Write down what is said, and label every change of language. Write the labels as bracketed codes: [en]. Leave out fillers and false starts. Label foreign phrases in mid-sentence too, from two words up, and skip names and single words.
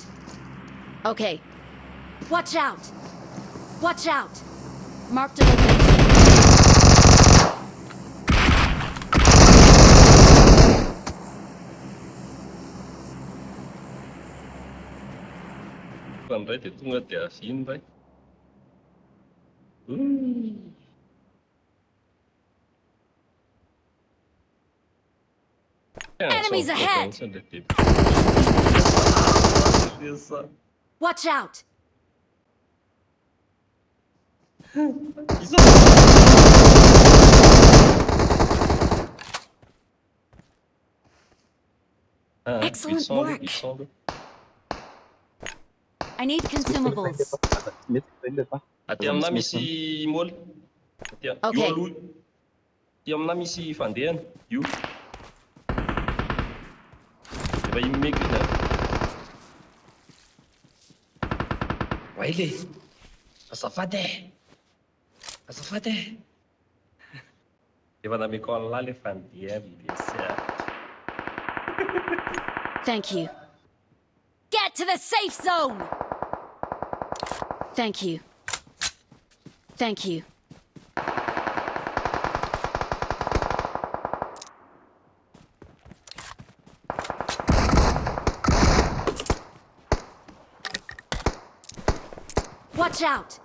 [en] Okay. Watch out! Watch out! Mark the location. [mg] Pandray dia tonga dia asiny ray. [en] Enemies ahead! Watch out! Excellent work. I need consumables. [mg] Aty amina misy moly. Okay. Aty amina misy fandehana. Io. Efa imeko ina. Waile. Azafady. Azafady. Efa nameko an'la le fandehana. [en] Thank you. Get to the safe zone! Thank you. Thank you. Watch out!